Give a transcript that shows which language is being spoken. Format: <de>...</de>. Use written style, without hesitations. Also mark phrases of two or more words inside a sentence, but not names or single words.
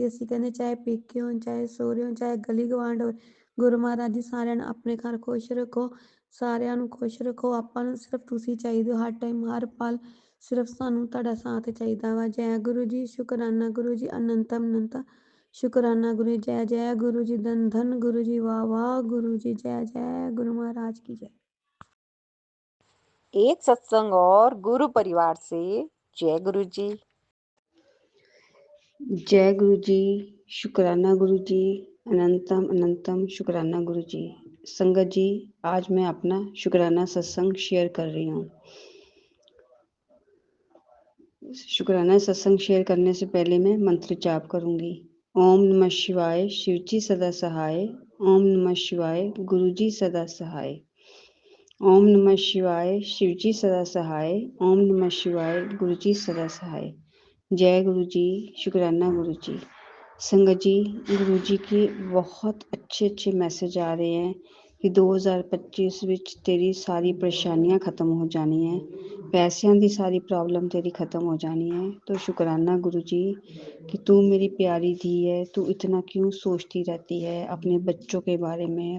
<pa>ਅਸੀਂ ਕਹਿੰਦੇ ਚਾਹੇ ਪੇਕੇ ਹੋਣ, ਚਾਹੇ ਸਹੁਰੇ ਹੋਣ, ਚਾਹੇ ਗਲੀ ਗਵਾਂਢ ਹੋਵੇ, ਗੁਰੂ ਮਹਾਰਾਜ ਜੀ ਸਾਰਿਆਂ ਨੂੰ ਆਪਣੇ ਘਰ ਖੁਸ਼ ਰੱਖੋ, ਸਾਰਿਆਂ ਨੂੰ ਖੁਸ਼ ਰੱਖੋ। ਆਪਾਂ ਨੂੰ ਸਿਰਫ ਤੁਸੀਂ ਚਾਹੀਦੇ ਹੋ, ਹਰ ਟਾਈਮ ਹਰ ਪਲ ਸਿਰਫ ਸਾਨੂੰ ਤੁਹਾਡਾ ਸਾਥ ਚਾਹੀਦਾ ਵਾ। ਜੈ ਗੁਰੂ ਜੀ। ਸ਼ੁਕਰਾਨਾ ਗੁਰੂ ਜੀ। ਅਨੰਤਮ ਅਨੰਤ ਸ਼ੁਕਰਾਨਾ ਗੁਰੂ ਜੀ। ਜੈ ਜੈ ਗੁਰੂ ਜੀ। ਧੰਨ ਧੰਨ ਗੁਰੂ ਜੀ। ਵਾਹ ਵਾਹ गुरु जी।</pa> <hi>जय जय गुरु महाराज की जय। एक सत्संग और गुरु परिवार से जय गुरु जी। जय गुरु जी। शुक्राना गुरु जी। अनंतम अनंतम शुक्राना गुरु जी। संगत जी, आज मैं अपना शुक्राना सत्संग शेयर कर रही हूँ। शुक्राना सत्संग शेयर करने से पहले मैं मंत्र जाप करूंगी। ओम नमः शिवाय शिव जी सदा सहाय। ओम नमः शिवाय गुरु जी सदा सहाय। ओम नमः शिवाय, शिवजी सदा सहाय। ओम नमः शिवाय, गुरुजी सदा सहाय। जय गुरु जी, शुक्राना गुरु जी। संगत जी, गुरु जी के बहुत अच्छे मैसेज आ रहे हैं कि 2025 ਵਿੱਚ तेरी सारी परेशानियां खत्म हो जानी है, पैसों की सारी प्रॉब्लम तेरी खत्म हो जानी है। तो शुक्राना गुरु जी कि तू मेरी प्यारी धी है, तू इतना क्यों सोचती रहती है अपने बच्चों के बारे में।</hi>